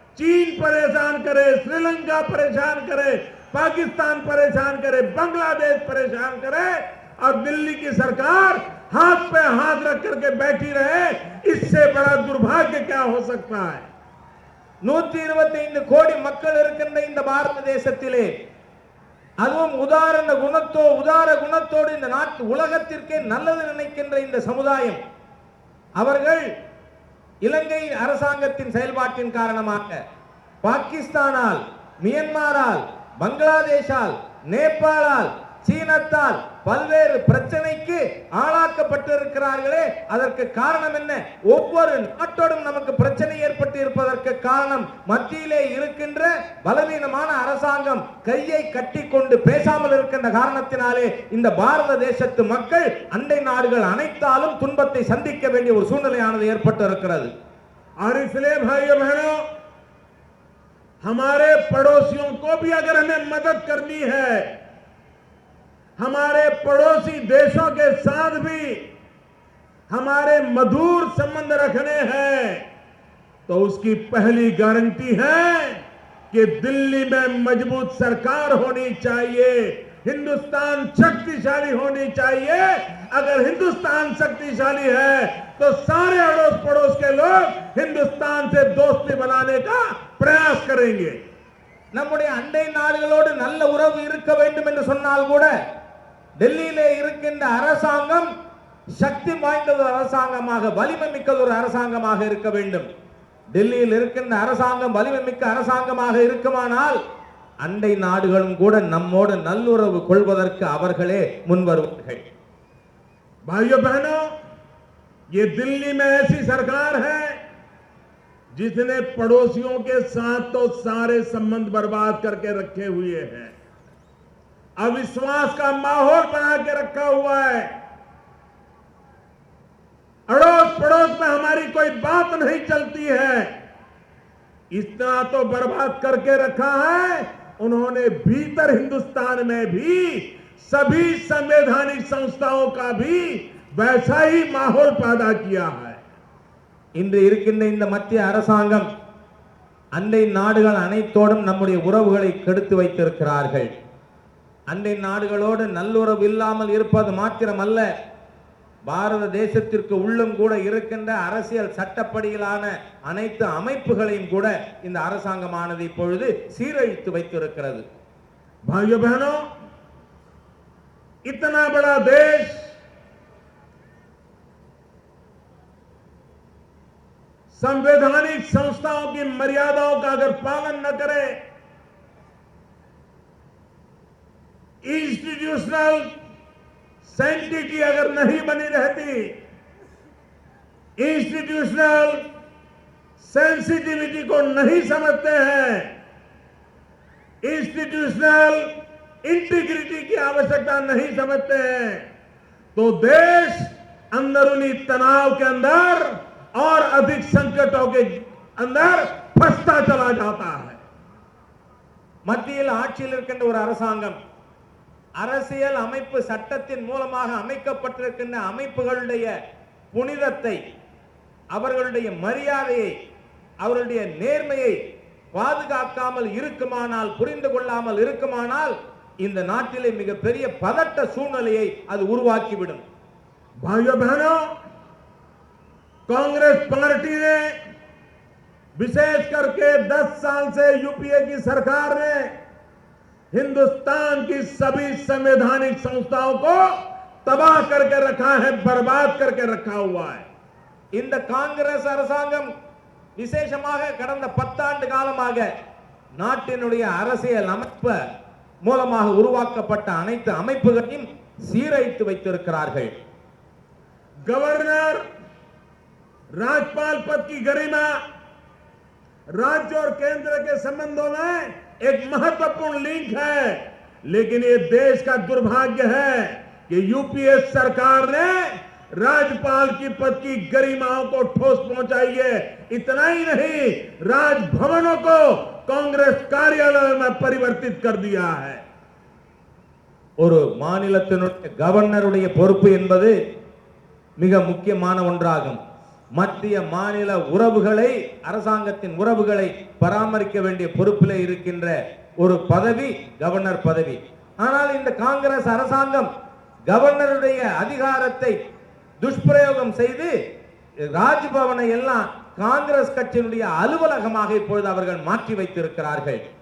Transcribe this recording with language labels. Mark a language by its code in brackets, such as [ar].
[hi] चीन परेशान करे, श्रीलंका परेशान करे, पाकिस्तान परेशान करे, बांग्लादेश परेशान करे और दिल्ली की सरकार हाथ पे हाथ रख करके बैठी रहे। इससे बड़ा दुर्भाग्य क्या हो सकता है? [ta] 125 கோடி மக்கள் இருக்கின்ற இந்த பாரத தேசத்திலே, அதுவும் உதார குணத்தோடு இந்த நாட்டு உலகத்திற்கே நல்லது நினைக்கின்ற இந்த சமுதாயம், அவர்கள் இலங்கை அரசாங்கத்தின் செயல்பாட்டின் காரணமாக பாகிஸ்தானால், மியான்மரால், பங்களாதேஷால், நேபாளால், சீனத்தால் பல்வேறு பிரச்சனைக்கு ஆளாக்கப்பட்டிருக்கிறார்களே, அதற்கு காரணம் என்ன? ஒவ்வொரு நாட்டோடும் நமக்கு பிரச்சனை ஏற்பட்டு இருப்பதற்கு காரணம் மத்தியிலே இருக்கின்ற பலவீனமான அரசாங்கம் கையை கட்டி கொண்டு பேசாமல் இருக்கின்ற காரணத்தினாலே இந்த பாரத தேசத்து மக்கள் அண்டை நாடுகள் அனைத்தாலும் துன்பத்தை சந்திக்க வேண்டிய ஒரு சூழ்நிலையானது ஏற்பட்டு இருக்கிறது. [hi] और इसलिए भाइयों बहनों, हमारे पड़ोसियों को भी अगर हमें मदद करनी है, हमारे पड़ोसी देशों के साथ भी हमारे मधुर संबंध रखने हैं, तो उसकी पहली गारंटी है कि दिल्ली में मजबूत सरकार होनी चाहिए, हिंदुस्तान शक्तिशाली होनी चाहिए। अगर हिंदुस्तान शक्तिशाली है तो सारे अड़ोस पड़ोस के लोग हिंदुस्तान से दोस्ती बनाने का प्रयास करेंगे। [ta] நம்முடைய அண்டை நாடுகளோடு நல்ல உறவு இருக்க வேண்டும் என்று சொன்னால் கூட டெல்லியிலே இருக்கின்ற அரசாங்கம் சக்தி வாய்ந்த ஒரு அரசாங்கமாக, வலிமை மிக்க ஒரு அரசாங்கமாக இருக்க வேண்டும். டெல்லியில் இருக்கின்ற அரசாங்கம் வலிமை மிக்க அரசாங்கமாக இருக்குமானால் அண்டை நாடுகளும் கூட நம்மோடு நல்லுறவு கொள்வதற்கு அவர்களே முன்வருவார்கள். [hi] भाइयों बहनों, ये दिल्ली में ऐसी सरकार है जिसने पड़ोसियों के साथ तो सारे संबंध बर्बाद करके रखे हुए हैं, अविश्वास का माहौल बना के रखा हुआ है। अड़ोस पड़ोस में हमारी कोई बात नहीं चलती है, इतना तो बर्बाद करके रखा है उन्होंने। भीतर हिंदुस्तान में भी सभी संवैधानिक संस्थाओं का भी वैसा ही माहौल पैदा किया है। [ta] இன்று இருக்கின்ற இந்த மத்திய அரசாங்கம் அண்டை நாடுகள் அனைத்தோடும் நம்முடைய உறவுகளை கெடுத்து வைத்திருக்கிறார்கள். அண்டை நாடுகளோடு நல்லுறவு இல்லாமல் இருப்பது மாத்திரமல்ல, பாரத தேசத்திற்கு உள்ளும் கூட இருக்கின்ற அரசியல் சட்டப்படியிலான அனைத்து அமைப்புகளையும் கூட இந்த அரசாங்கமானது இப்பொழுது சீரழித்து வைத்திருக்கிறது. [hi] भाइयों बहनों, इतना बड़ा देश संवैधानिक संस्थाओं की मर्यादाओं का अगर पालन न करे, [en] institutional sanctity [hi] अगर नहीं बनी रहती, [en] institutional sensitivity [hi] को नहीं समझते हैं, [en] institutional integrity [hi] की आवश्यकता नहीं समझते हैं, तो देश अंदरूनी तनाव के अंदर और अधिक संकटों के अंदर फंसता चला जाता है. [ta] மத்தியில் ஆட்சியில் இருக்கின்ற ஒரு அரசாங்கம் அரசியல் அமைப்பு சட்டத்தின் மூலமாக அமைக்கப்பட்டிருக்கின்ற அமைப்புகளுடைய புனிதத்தை, அவர்களுடைய மரியாதையை, அவர்களுடைய நேர்மையை பாதுகாக்காமல் இருக்குமானால், புரிந்து கொள்ளாமல் இருக்குமானால் இந்த நாட்டிலே மிகப்பெரிய பதட்ட சூழ்நிலையை அது உருவாக்கிவிடும். [hi] भाइयों बहनों, कांग्रेस पार्टी ने विशेष करके 10 साल से यूपीए की सरकार ने हिंदुस्तान की सभी संवैधानिक संस्थाओं को तबाह करके रखा है, बर्बाद करके रखा हुआ है. [ta] இந்த காங்கிரஸ் அரசாங்கம் விசேஷமாக கடந்த 10 ஆண்டு காலமாக நாட்டினுடைய அரசியல் அமைப்பு மூலமாக உருவாக்கப்பட்ட அனைத்து அமைப்புகளையும் சீரழித்து வைத்திருக்கிறார்கள். [hi] गवर्नर, राज्यपाल पद की गरिमा राज्य और केंद्र के संबंधों में एक महत्वपूर्ण लिंक है, लेकिन ये देश का दुर्भाग्य है कि यूपीए सरकार ने राज्यपाल की पद की गरिमाओं को ठोस पहुंचाई है. इतना ही नहीं, राजभवनों को कांग्रेस कार्यालय में परिवर्तित कर दिया है. [ta] ஒரு மாநிலத்தினுடைய கவர்னருடைய பொறுப்பு என்பது மிக முக்கியமான ஒன்றாகும். மத்திய மாநில உறவுகளை, அரசாங்கத்தின் உறவுகளை பராமரிக்க வேண்டிய பொறுப்பிலே இருக்கின்ற ஒரு பதவி கவர்னர் பதவி. ஆனால் இந்த காங்கிரஸ் அரசாங்கம் கவர்னருடைய அதிகாரத்தை துஷ்பிரயோகம் செய்து ராஜ்பவனை எல்லாம் காங்கிரஸ் கட்சியினுடைய அலுவலகமாக இப்பொழுது அவர்கள் மாற்றி வைத்திருக்கிறார்கள்.